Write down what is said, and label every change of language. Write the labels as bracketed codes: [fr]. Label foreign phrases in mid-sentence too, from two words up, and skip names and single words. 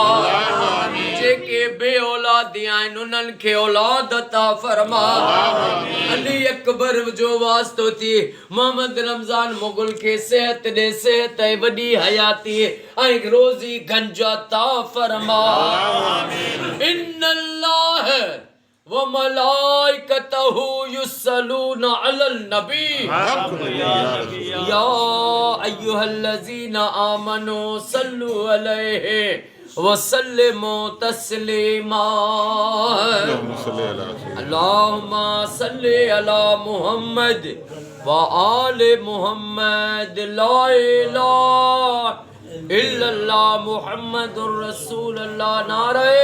[sd] जेके बे औलादी आहिनि उन्हनि खे औलाद अता फरमा। अली अकबर जो वास्तो थी मोहम्मद रमज़ान मुग़ल खे सेहत ॾे सेहत वॾी हयाती ऐं रोज़ी गंज अता फरमा। [ar] إن الله وملائكته يصلون على النبي يا أيها الذين آمنوا صلوا عليه وسلموا تسليما. اللهم صل على محمد وآل محمد لا إله إلا الله محمد رسول الله.